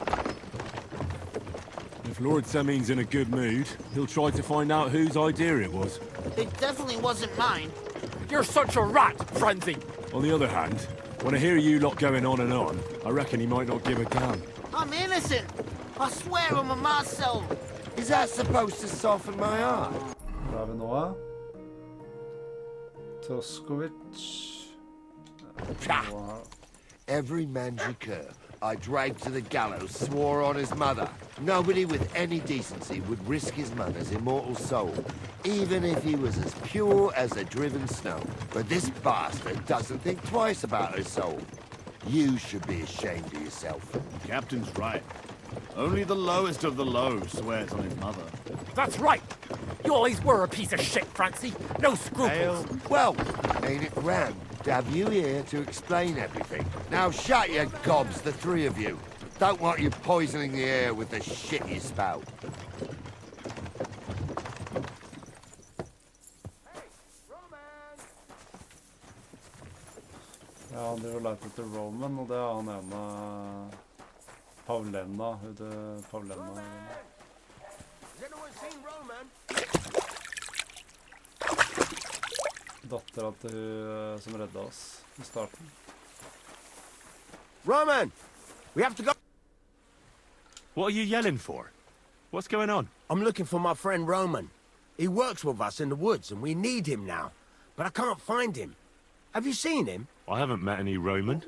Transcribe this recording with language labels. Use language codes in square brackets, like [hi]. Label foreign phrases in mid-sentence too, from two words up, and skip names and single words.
[en] If Lord Seming's in a good mood, he'll try to find out whose idea it was. It definitely wasn't mine. You're such a rat, Frenzy. On the other hand, when I hear you lot going on and on, I reckon he might not give a damn. I'm innocent. I swear on my ma's soul. Is that supposed to soften my heart? [no] Hvor har vi nå? Toskovic. [en] Every mandraker I dragged to the gallows swore on his mother. Nobody with any decency would risk his mother's immortal soul, even if he was as pure as the driven snow. But this bastard doesn't think twice about his soul. You should be ashamed of yourself. The captain's right. Only the lowest of the low swears on his mother. That's right. You always were a piece of shit, Francie. No scruples. Well, ain't it grand to have you here to explain everything? Now shut your gobs, the three of you. Don't want you poisoning the air with the shit you spout. [no] Ja, han driver og leter etter Roman, og det er han ene Pavlena. Hun det Pavlena. Datteren til hun som redda oss I starten. [en] Roman! We have to go! What are you yelling for? What's going on? I'm looking for my friend Roman. He works with us in the woods and we need him now. But I can't find him. Have you seen him? I haven't met any Roman.